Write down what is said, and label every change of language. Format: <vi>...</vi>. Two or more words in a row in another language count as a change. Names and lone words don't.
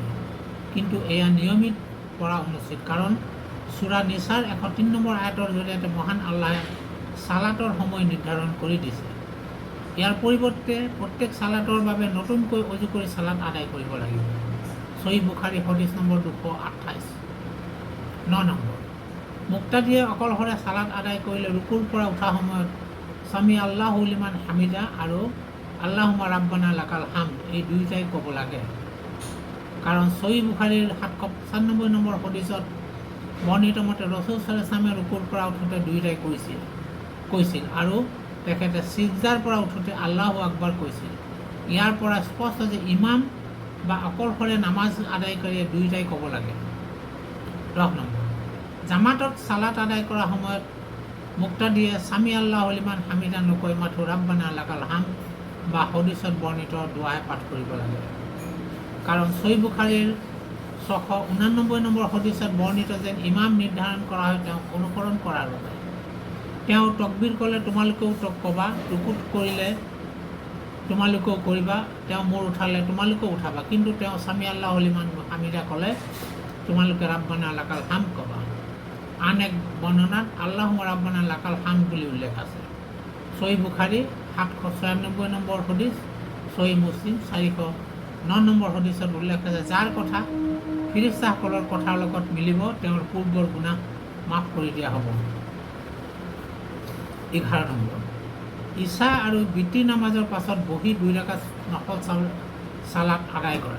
<as>কিন্তু এয়া নিয়মিত পঢ়া অনুচিত, কাৰণ সূৰা নিছাৰ 103 নম্বৰ আয়াতৰ জৰিয়তে মহান আল্লাহে সালাতৰ সময় নিৰ্ধাৰণ কৰি দিছে। ইয়াৰ পৰিৱৰ্তে প্ৰত্যেক সালাতৰ বাবে নতুনকৈ অজু কৰি সালাত আদায় কৰিব লাগিব। সহিহ বুখাৰী হদিছ নম্বৰ 228। 9 নম্বৰ, মুক্তাদিয়ে অকলশৰে সালাত আদায় কৰিলে ৰুকুৰ পৰা উঠা সময়ত</as> <ar>سمع الله لمن حمده</ar> <as>আৰু</as> <ar>اللهم ربنا لك الحمد</ar> <as>এই দুয়োটাই ক'ব লাগে। কাৰণ সহিহ বুখাৰীৰ 795 নম্বৰ হদিছত বৰ্ণিত মতে ৰসুল</as> <ar>صلى الله عليه وسلم</ar> <as>ৰুকুৰ পৰা উঠোতে দুয়োটাই কৈছিল আৰু তেখেতে সিজদাৰ পৰা উঠোতে</as> <ar>الله أكبر</ar> <as>কৈছিল। ইয়াৰ পৰা স্পষ্ট যে ইমাম বা অকলশৰে নামাজ আদায়কাৰীয়ে দুয়োটাই ক'ব লাগে। 10 নম্বৰ, জামাতত সালাত আদায় কৰাৰ সময়ত মুক্তাদিয়ে</as> <ar>سمع الله لمن حمده</ar> <as>নকৈ মাথো</as> <ar>ربنا لك الحمد</ar> <as>বা হদিছত বৰ্ণিত দোৱাহে পাঠ কৰিব লাগে। কাৰণ সহিহ বুখাৰীৰ 689 নম্বৰ হদিছত বৰ্ণিত যেন ইমাম নিৰ্ধাৰণ কৰা হয় তেওঁক অনুসৰণ কৰাৰ বাবে। তেওঁ তকবীৰ ক'লে তোমালোকেও ক'বা, ৰুকুত কৰিলে তোমালোকেও কৰিবা, তেওঁ মূৰ উঠালে তোমালোকেও উঠাবা, কিন্তু তেওঁ</as> <ar>سمع الله لمن حمده</ar> <as>ক'লে তোমালোকে</as> <ar>ربنا لك الحمد</ar> <as>ক'বা। আন এক বৰ্ণনাত</as> <ar>اللهم ربنا لك الحمد</ar> <as>বুলি উল্লেখ আছে। সহিহ বুখাৰী 796 নম্বৰ হদিছ, সহিহ মুছলিম 409 নম্বৰ হদিছত উল্লেখ আছে যাৰ কথা ফিৰিস্তাসকলৰ কথাৰ লগত মিলিব তেওঁৰ পূৰ্বৰ গুনাহ মাফ কৰি দিয়া হ'ব। 11 নম্বৰ, ইশা আৰু বিতিৰ নামাজৰ পাছত বহি 2 ৰাকাত নফল সালাত আদায় কৰা।</as>